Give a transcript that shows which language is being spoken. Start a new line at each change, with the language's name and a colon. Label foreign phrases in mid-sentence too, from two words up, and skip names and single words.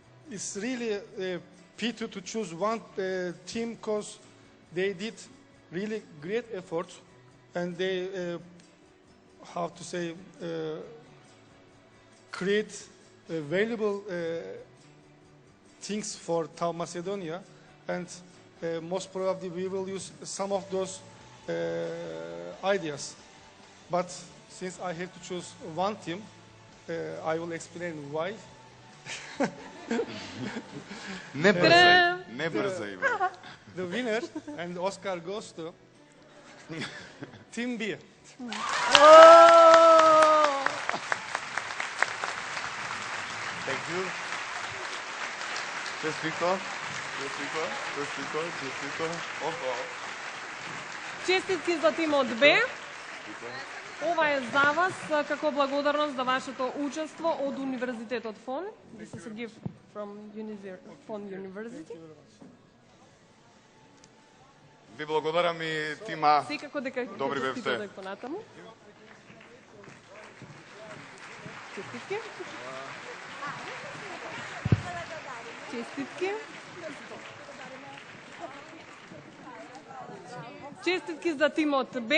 English: it's really a pity to choose one team because they did really great effort and they, how to say, create valuable things for TAV Macedonia, and most probably we will use some of those ideas. But since I have to choose one team, I will explain why.
Bulgarian: Не бързай, не бързай.
English: The winner and Oscar goes to Team B. Thank you.
Macedonian: Честито. Честитки за тимот Б. Ова е за вас како благодарност за вашето учество од Универзитетот ФОН.
English: This is a gift from FON University.
Macedonian: Ви благодарам и тима. Секако дека Добри бевте. Понатаму. Честитки. Честитки. Честитки за тимот Б.